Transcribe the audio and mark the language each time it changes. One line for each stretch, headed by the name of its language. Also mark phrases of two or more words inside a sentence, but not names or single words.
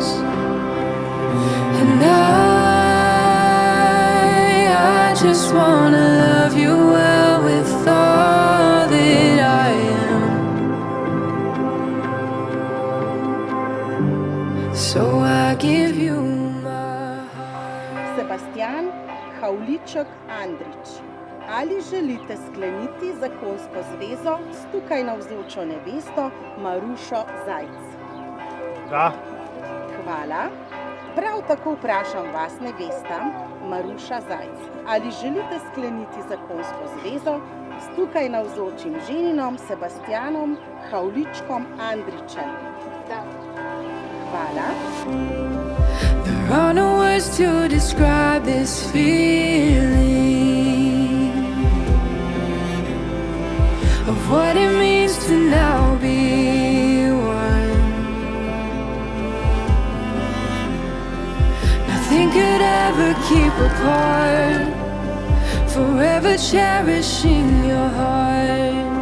English: And I just wanna love you well with all that I am. So I give you my heart.
Slovenian: Sebastjan, Havliček, Andrić. Ali želite skleniti zakonsko zvezo s tukaj navzočo nevesto Marušo Zajc? Da. Hvala. Prav tako vprašam vas, nevesta Maruša Zajc. Ali želite skleniti zakonsko zvezo s tukaj navzočim ženinom Sebastjanom, Havličkom, Andrićem? Da. Hvala.
English: There are no words to describe this feeling of what it means to now be one. Nothing could ever keep apart, forever cherishing your heart.